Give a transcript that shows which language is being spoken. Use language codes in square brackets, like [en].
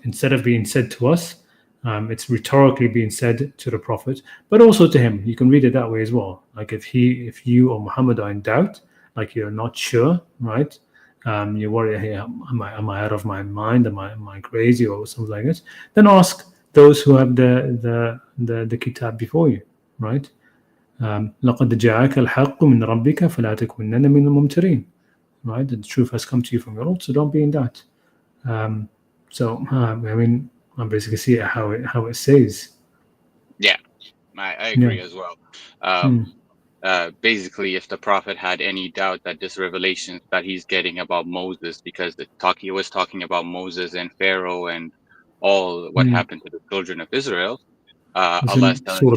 [en] Instead of being said to us, it's rhetorically being said to the Prophet, but also to him. You can read it that way as well. Like if you or Muhammad are in doubt, like you're not sure, right? You worry, hey, am I out of my mind? Am I crazy or something like this? Then ask those who have the kitab before you, right? [ar] لقد جاءك الحق من ربك فلا تكونن من الممترين, right? [en] The truth has come to you from your Lord, so don't be in doubt. I mean, I basically see how it says. Yeah, I agree as well. Basically, if the Prophet had any doubt that this revelation that he's getting about Moses, because he was talking about Moses and Pharaoh and all what happened to the children of Israel, Allah is telling